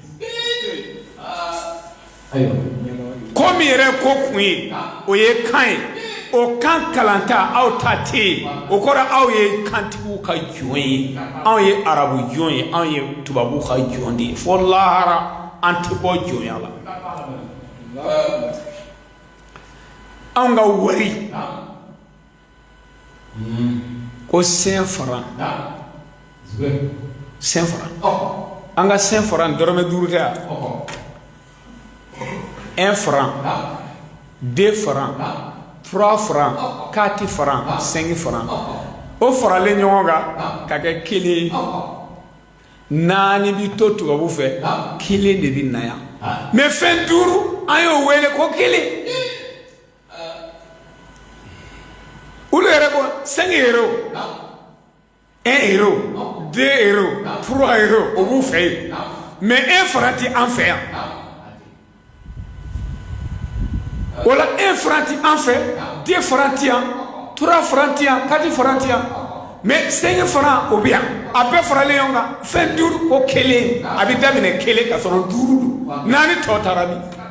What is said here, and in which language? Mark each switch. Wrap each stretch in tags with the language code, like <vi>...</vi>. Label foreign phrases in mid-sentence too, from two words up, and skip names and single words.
<bm>ko min yɛrɛ ko kun ye o ye kan ye o kan kalanta aw ta tɛ yen o kɔrɔ aw ye kantigiw ka jɔn ye anw ye arabu jɔn ye anw ye tubabu ka jɔn de ye fo lahara an tɛ bɔ jɔnya la anw ka wari ko 5 francs an ka 5 francs dɔrɔmɛ 5 tɛ yan 1 franc 2 francs 3 francs 4 francs 5 francs o faralen ɲɔgɔn kan ka kɛ kelen naani bi to tubabu fɛ kelen de bi na yan mais fɛn 5 an y'o wele ko kelen olu yɛrɛ ko 5 euros 1 euro 2 euros 3 euros o b'u fɛ yen mais 1 franc ti an fɛ yan wala 1 franc ti an fɛ 2 francs ti yan 3 francs ti yan 4 francs ti yan mais 5 francs o bi yan a bɛɛ faralen ɲɔgɔn kan fɛn 5 ko kelen a bɛ daminɛ kelen ka sɔrɔ 5 don naani tɔ taara min</bm>